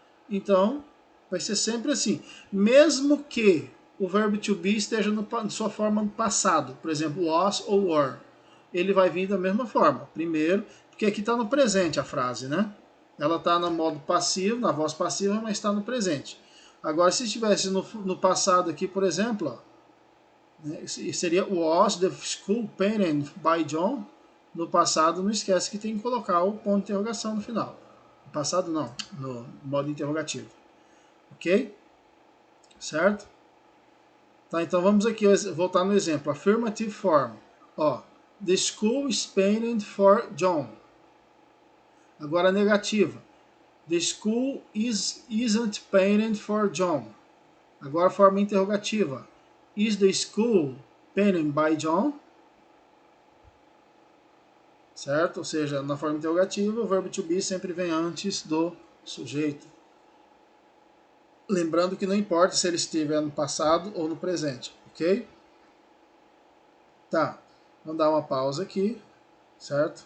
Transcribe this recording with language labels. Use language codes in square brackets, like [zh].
[pt] Então, vai ser sempre assim. Mesmo que o verbo to be esteja na sua forma no passado, por exemplo, was ou were, ele vai vir da mesma forma. Primeiro, porque aqui está no presente a frase, né? Ela está no modo passivo, na voz passiva, mas está no presente. Agora, se estivesse no passado aqui, por exemplo, ó, seria [en] was the school painted by John. [pt] No passado, não esquece que tem que colocar o ponto de interrogação no final. No passado não, no modo interrogativo. Ok? Certo? Tá, então vamos aqui voltar no exemplo. [en] Affirmative form. [pt] Ó, [en] the school is painted for John. [pt] Agora a negativa. [en] The school isn't painted for John. [pt] Agora a forma interrogativa. [en] Is the school painted by John? [pt] Certo? Ou seja, na forma interrogativa, o verbo to be sempre vem antes do sujeito. Lembrando que não importa se ele estiver no passado ou no presente, ok? Tá, vamos dar uma pausa aqui, certo?